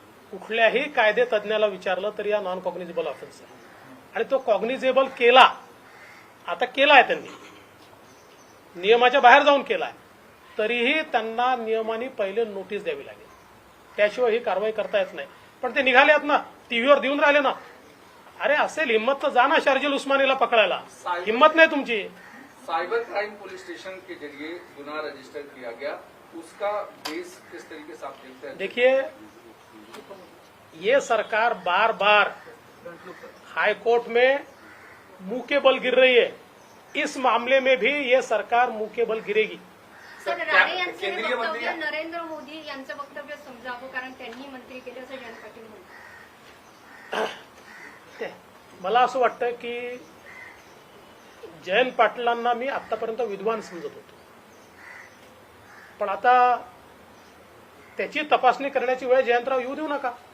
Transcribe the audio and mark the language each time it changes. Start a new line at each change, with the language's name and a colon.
Marathi: कुठल्याही कायदे तज्ज्ञाला विचारलं तरी या नॉन कॉग्निझेबल ऑफेन्स आहे आणि तो कॉग्निझेबल केला, आता केलाय त्यांनी, नियमाच्या बाहेर जाऊन केलाय, तरीही त्यांना नियमाने पहिले नोटीस द्यावी लागेल, त्याशिवाय ही कारवाई करता येत नाही. पण ते निघाले आहेत ना, टीव्हीवर देऊन राहिले ना. अरे असेल हिम्मत तर जा ना शर्जील उस्मानीला पकडायला,
Hindi: हिम्मत नहीं
Marathi: तुमची.
Hindi: साइबर क्राइम पुलिस स्टेशन के जरिए गुनाह रजिस्टर किया गया, उसका बेस किस तरीके से आप देखते हैं? देखिए, ये सरकार बार बार हाई कोर्ट में मुंह के बल गिर रही है. इस मामले में भी ये सरकार मुंह के बल गिरेगी.
Marathi: सर, राणे यांचे हे केंद्रीय मंत्री वक्तव्य नरेंद्र मोदी यांचं वक्तव्य समजावं, कारण त्यांनी मंत्री केले असं जयंत पाटील म्हणतात. मला असं वाटतं की जयंत पाटलांना मी आतापर्यंत विद्वान समजत होतो, पण आता त्याची तपासणी करण्याची वेळ जयंतराव येऊ देऊ नका.